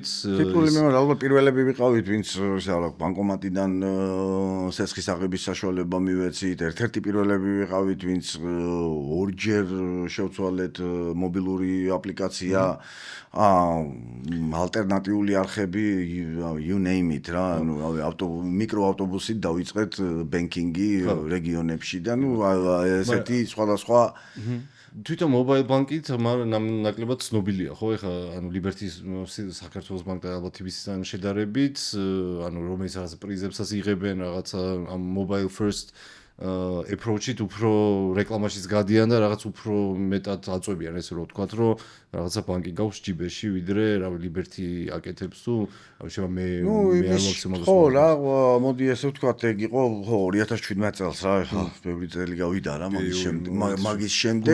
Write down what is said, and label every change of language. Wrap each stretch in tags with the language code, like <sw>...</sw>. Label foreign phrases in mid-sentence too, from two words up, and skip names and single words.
<ka>ალბათ პირველები ვიყავით, ვინც ბანკომატიდან სესხის აღების საშუალება მივეცით, ერთ-ერთი პირველები ვიყავით, ვინც ორჯერ შევცვალეთ მობილური აპლიკაცია, ალტერნატიული არხები,</ka> <en>you name it</en> <ka>რა, ანუ მიკროავტობუსით დავიწყეთ ბენკინგი რეგიონებში და ნუ ესეთი სხვადასხვა თვითონ</ka> <en>mobile bank-</en> <ka>ით ნაკლებად ცნობილია, ხო? ეხლა ანუ Liberty-ის საქართველოს ბანკთან ალბათ იბისთან შედარებით, ანუ რომელიც რაღაც პრიზებსაც იღებენ, რაღაცა ამ</ka> <en>mobile first approach-</en> <ka>ით უფრო რეკლამაშიც გადიან და რაღაც უფრო მეტად აწვევიან, ესე რომ ვთქვათ, რომ რაღაცა ბანკი გაქვს ჯიბეში, ვიდრე რა Liberty აკეთებს თუ შეიძლება მე არ მაქსიმალურად ხო რა, მოდი ესე ვთქვათ, ეგ იყო 2017 წელს რა, ეხლა ბევრი წელი გავიდა რა, მაგის შემდეგ</ka>